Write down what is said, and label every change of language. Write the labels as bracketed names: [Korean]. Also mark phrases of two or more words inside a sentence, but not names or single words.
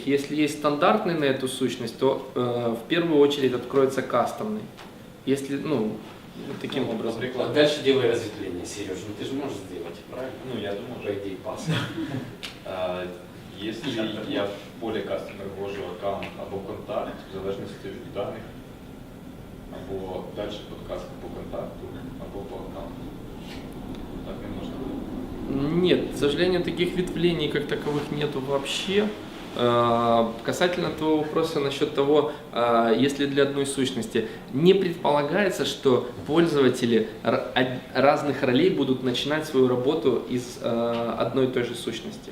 [Russian] Если есть стандартный на эту сущность, то в первую очередь откроется кастомный. Если, ну, вот таким образом. А дальше делай разветвление, Сереж. Ну ты же можешь сделать, правильно? Ну, я думаю, По идее, пас. [Ukrainian] Если я в поле кастомер ввожу аккаунт або контакт, в залежності від даних, або далі подкаст по контакту, або по аккаунту. Так не можна буде. [Russian] Нет, к сожалению, таких ветвлений как таковых нету вообще. Касательно твоего вопроса насчет того, если для одной сущности, не предполагается, что пользователи разных ролей будут начинать свою работу из одной и той же сущности.